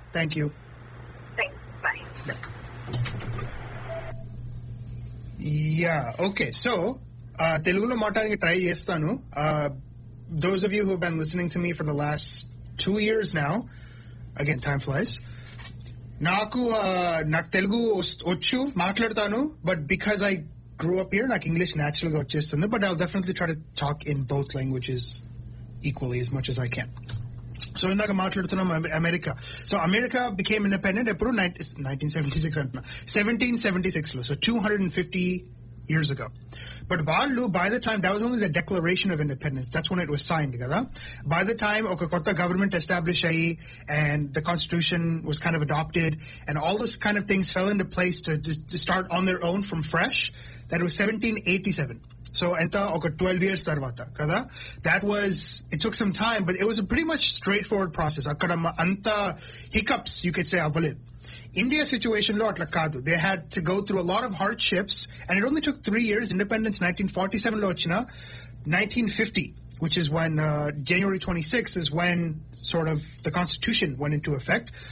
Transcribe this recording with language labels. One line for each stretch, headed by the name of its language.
English: Thank you. Thanks. Bye. Yeah, okay. So,
Telugu: Telugu lo maatadaniki try chestanu.
English: Those of you who have been listening to me for the last 2 years now, again, time flies.
Telugu: నాకు నాకు తెలుగు వచ్చు, మాట్లాడతాను,
English: but because I grow up here
Telugu: నాకు English natural గా వచ్చేస్తుంది.
English: But I'll definitely try to talk in both languages equally as much as I can.
Telugu: So ఇందాక మాట్లాడుతున్నాం America.
English: so America became independent
Telugu: ఎప్పుడు? 1776 అంటున్నా, 1776 లో.
English: So 250 years ago. But వాళ్ళు by the time, that was only the declaration of independence, that's one it was signed కదా. By the time
Telugu: ఒక కొత్త government establish అయ్యి
English: And the constitution was kind of adopted and all those kind of things fell in the place to start on their own from fresh, that was 1787.
Telugu: So, enta oka 12 years tarvata kada,
English: that was, it took some time, but it was a pretty much straightforward process.
Telugu: Akkada anta hiccups,
English: you could say,
Telugu: avaled. India situation lo atla kadu.
English: They had to go through a lot of hardships, and it only took 3 years.
Telugu: Independence 1947 lo ochina,
English: 1950, which is when January 26th is when sort of the constitution went into effect.